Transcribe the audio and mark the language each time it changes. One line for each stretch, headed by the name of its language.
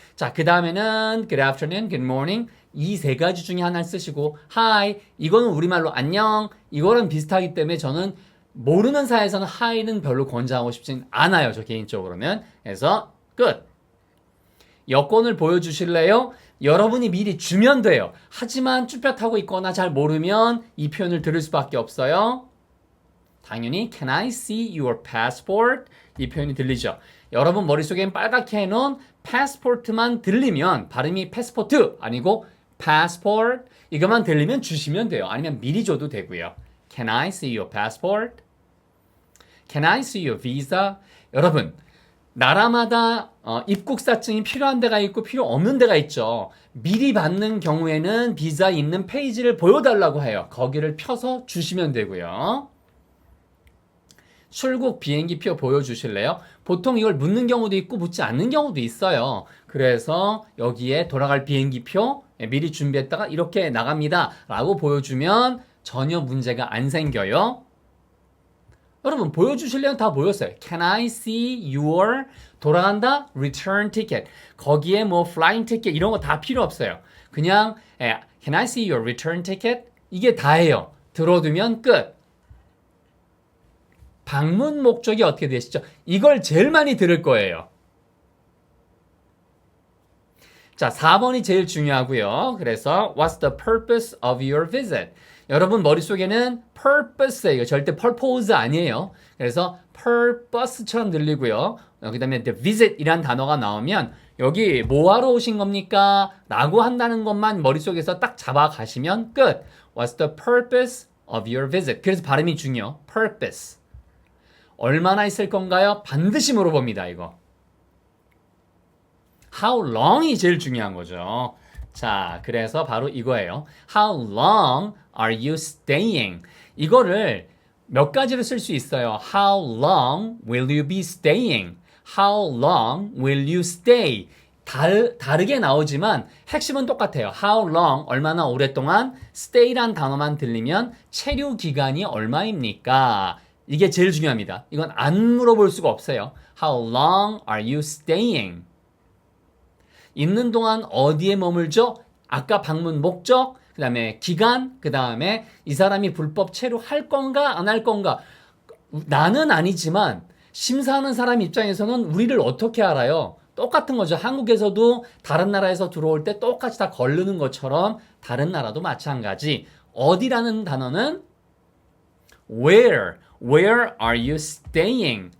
Korean: 자, 그 다음에는
English: good afternoon, good morning
Korean: 이 세 가지 중에 하나를 쓰시고 hi 이거는 우리말로 안녕 이거랑 비슷하기 때문에 저는 모르는 사이에서는 hi는 별로 권장하고 싶진 않아요. 저 개인적으로는. 그래서 good 여권을 보여주실래요? 여러분이 미리 주면 돼요. 하지만 쭈뼛하고 있거나 잘 모르면 이 표현을 들을 수밖에 없어요. 당연히
English: Can I see your passport?
Korean: 이 표현이 들리죠. 여러분 머릿속엔 빨갛게 해놓은 passport만 들리면 발음이 패스포트 아니고 passport 이것만 들리면 주시면 돼요. 아니면 미리 줘도 되고요.
English: Can I see your passport? Can I see your visa?
Korean: 여러분 나라마다 입국사증이 필요한 데가 있고 필요 없는 데가 있죠. 미리 받는 경우에는 비자 있는 페이지를 보여달라고 해요. 거기를 펴서 주시면 되고요. 출국 비행기표 보여주실래요? 보통 이걸 묻는 경우도 있고 묻지 않는 경우도 있어요. 그래서 여기에 돌아갈 비행기표 미리 준비했다가 이렇게 나갑니다 라고 보여주면 전혀 문제가 안 생겨요. 여러분 보여주실래요? 다 보였어요.
English: Can I see your
Korean: 돌아간다?
English: Return ticket.
Korean: 거기에 뭐 flying ticket 이런 거 다 필요 없어요. 그냥
English: Can I see your return ticket?
Korean: 이게 다예요. 들어두면 끝. 방문 목적이 어떻게 되시죠? 이걸 제일 많이 들을 거예요. 자, 4번이 제일 중요하고요. 그래서
English: What's the purpose of your visit?
Korean: 여러분 머릿속에는 purpose예요. 절대 purpose 아니에요. 그래서 purpose처럼 들리고요. 그 다음에 the visit이란 단어가 나오면 여기 뭐하러 오신 겁니까? 라고 한다는 것만 머릿속에서 딱 잡아가시면 끝.
English: What's the purpose of your visit?
Korean: 그래서 발음이 중요. purpose. 얼마나 있을 건가요? 반드시 물어봅니다, 이거. How long이 제일 중요한 거죠. 자, 그래서 바로 이거예요.
English: How long are you staying?
Korean: 이거를 몇 가지로 쓸 수 있어요.
English: How long will you be staying? How long will you stay?
Korean: 다르게 나오지만 핵심은 똑같아요. How long, 얼마나 오랫동안, stay란 단어만 들리면 체류 기간이 얼마입니까? 이게 제일 중요합니다. 이건 안 물어볼 수가 없어요.
English: How long are you staying?
Korean: 있는 동안 어디에 머물죠? 아까 방문 목적, 그 다음에 기간, 그 다음에 이 사람이 불법 체류할 건가 안 할 건가. 나는 아니지만 심사하는 사람 입장에서는 우리를 어떻게 알아요? 똑같은 거죠. 한국에서도 다른 나라에서 들어올 때 똑같이 다 걸르는 것처럼 다른 나라도 마찬가지. 어디라는 단어는
English: Where are you staying?